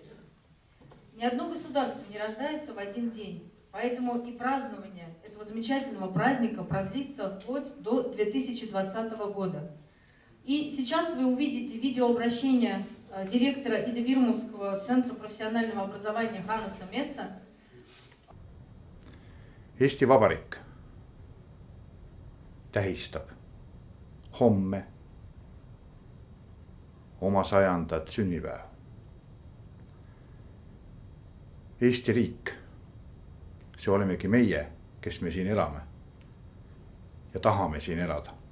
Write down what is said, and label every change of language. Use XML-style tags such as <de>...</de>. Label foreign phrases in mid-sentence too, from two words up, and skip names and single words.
<ru>Ни одно государство не рождается в один день, поэтому и празднование этого замечательного праздника продлится вплоть до 2020 года. И сейчас вы увидите видеообращение директора Ida-Virumaского центра профессионального образования Hannes Metsa.</ru> <et>Eesti Vabariik tähistab homme oma 100. sünnipäeva. Eesti riik, see olemegi meie, kes me siin elame ja tahame siin elada.</et>